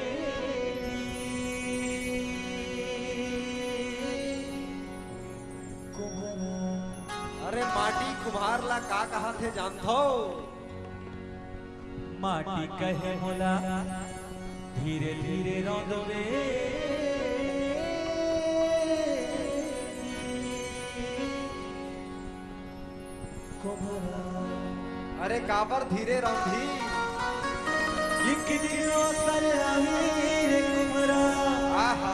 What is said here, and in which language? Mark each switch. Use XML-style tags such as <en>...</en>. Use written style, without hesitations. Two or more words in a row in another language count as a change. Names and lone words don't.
<hne>अरे माटी कुम्हार ला का कहा थे जान थो? माटी कहे बोला धीरे धीरे रौदबे। अरे काबर धीरे रौंधी? एक दिन अवसर आही रे कुमरा। आहा</hne>